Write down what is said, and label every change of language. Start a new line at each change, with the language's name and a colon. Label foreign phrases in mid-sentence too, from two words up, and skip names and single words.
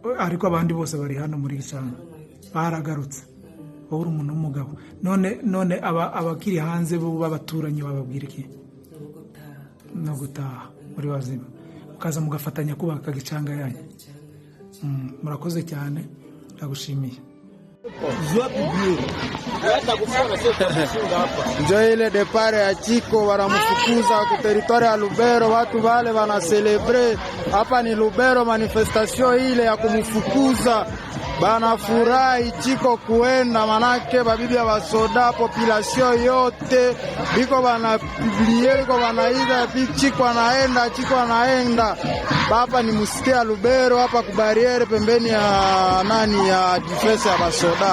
Kinyarwanda: ariko abandi bose bari hano muri Gicanga baragarutse. Wowe uri umuntu w'umugabo, none abakiri hanze bo babaturanyi bababwira iki? No gutaha muri bazima mukaza mugafatanya kubaka Gicanga yanyu. Murakoze cyane, ndagushimiye.
Swahili: Njo ile depare ya Chiko wanamufukuza ku territoire ya Lubero, watu wale wana celebre hapa ni Lubero, manifestation ile ya kumufukuza banafurahi Chiko kuenda, manake babibi ya basoda population yote biko banapiblie, biko banaiza Chiko anaenda hapa ni musite ya Lubero, hapa kubariere pembeni ya ya defense ya basoda.